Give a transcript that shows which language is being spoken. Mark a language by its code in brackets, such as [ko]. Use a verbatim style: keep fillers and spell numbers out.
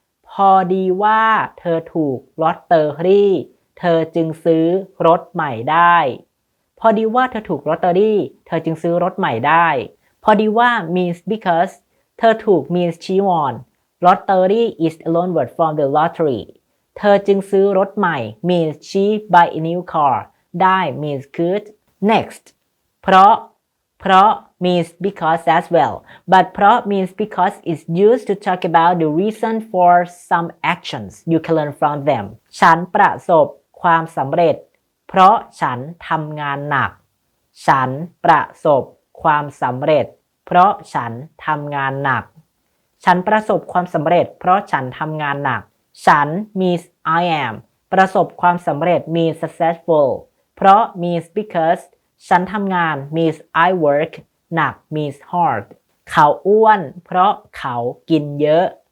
[th] พอดีว่าเธอถูกลอตเตอรี่เธอจึงซื้อรถใหม่ได้พอดีว่าเธอถูกลอตเตอรี่เธอจึงซื้อรถใหม่ได้พอดีว่า [en] means because [th] เธอถูก [en] means she won Lottery is a loan word from the lottery. [th] เธอจึงซื้อรถใหม่ [en] means she buy a new car. [th] ได้ [en] means could. Next. [th] เพราะ เพราะ [en] means because as well. But เพราะ means because is used to talk about the reason for some actions. You can learn from them. [th] ฉันประสบความสำเร็จเพราะฉันทำงานหนักฉันประสบความสำเร็จเพราะฉันทำงานหนักฉันประสบความสำเร็จเพราะฉันทำงานหนักฉัน [en] means I am [th] ประสบความสำเร็จ [en] means successful [th] เพราะ [en] means because [th] ฉันทำงาน [en] means I work [th] หนัก [en] means hard [th] เขาอ้วนเพราะเขากินเยอะ